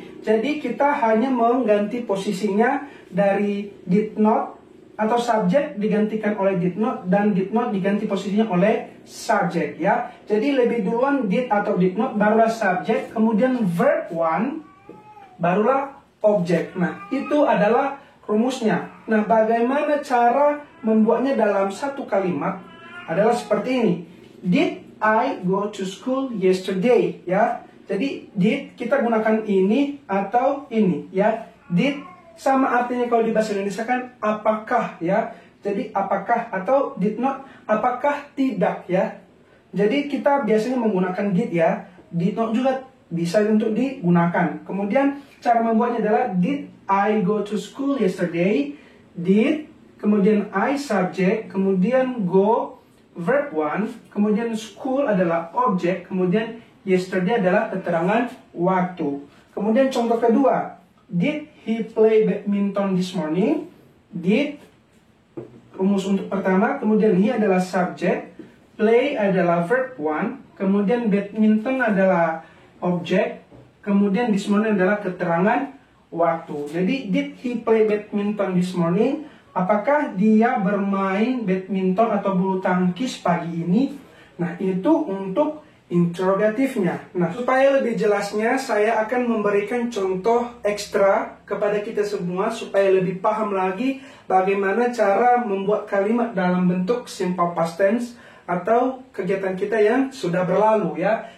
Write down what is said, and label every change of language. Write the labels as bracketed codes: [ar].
[id] Jadi kita hanya mengganti posisinya dari did not atau subject digantikan oleh did not, dan did not diganti posisinya oleh subject, ya. Jadi lebih duluan did atau did not, barulah subject, kemudian verb 1, barulah objek. Nah, itu adalah rumusnya. Nah, bagaimana cara membuatnya dalam satu kalimat adalah seperti ini. [en] Did I go to school yesterday, ya. [id] Jadi did kita gunakan ini atau ini, ya. Did sama artinya kalau di bahasa Indonesia kan apakah, ya. Jadi apakah, atau did not apakah tidak, ya. Jadi kita biasanya menggunakan did, ya. Did not juga bisa untuk digunakan. Kemudian cara membuatnya adalah did I go to school yesterday. Did, kemudian I subject, kemudian go verb 1, kemudian school adalah objek, kemudian yesterday adalah keterangan waktu. Kemudian contoh kedua, did he play badminton this morning? Did, rumus untuk pertama, kemudian he adalah subject, play adalah verb 1, kemudian badminton adalah objek, kemudian this morning adalah keterangan waktu. [en] Jadi did he play badminton this morning? [id] Apakah dia bermain badminton atau bulu tangkis pagi ini? Nah, itu untuk interrogatifnya. Nah, supaya lebih jelasnya, saya akan memberikan contoh ekstra kepada kita semua supaya lebih paham lagi bagaimana cara membuat kalimat dalam bentuk simple past tense atau kegiatan kita yang sudah berlalu, ya.